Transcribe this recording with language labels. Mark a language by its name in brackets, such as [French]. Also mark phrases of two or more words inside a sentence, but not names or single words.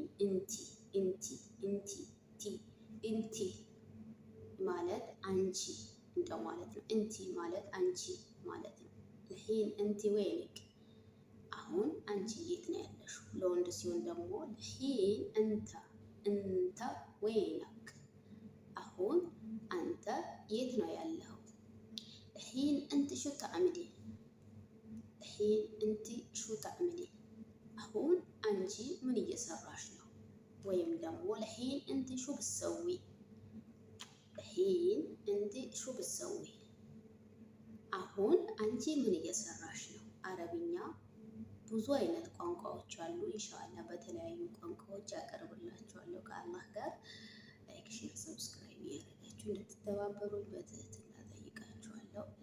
[Amharic] እንቲ፣ እንቲ፣ እንቲ፣ ቲ፣ እንቲ ማለት አንቺ እንደማለት ነው። እንቲ ማለት አንቺ ማለት ነው። [Arabic] الحين انتي وينك፣ [Amharic] አሁን አንቺ የት ነው ያለሽው። ለወንድ ሲሆን ደግሞ [Arabic] الحين انت، انت وينك፣ [Amharic] አሁን አንተ የት ነው ያለኸው። [Arabic] الحين أنت شو تعملي؟ الحين أنت شو تعملي? [Amharic] አሁን አንቺ ምን እየሰራሽ ነው? ወይም ደግሞ [Arabic] الحين أنت شو بتسوي? الحين أنت شو بتسوي? [Amharic] አሁን አንቺ ምን እየሰራሽ ነው? አረብኛ ብዙ አይነት ቋንቋዎች አሉ። ኢንሻአላህ በተለያዩ ቋንቋዎች ያቀርብላችኋለሁ ከአላህ ጋር። [English] like, share, subscribe [Amharic] እያደረጋችሁ እንድትተባበሩኝ በትህትና ጠይቃችኋለሁ።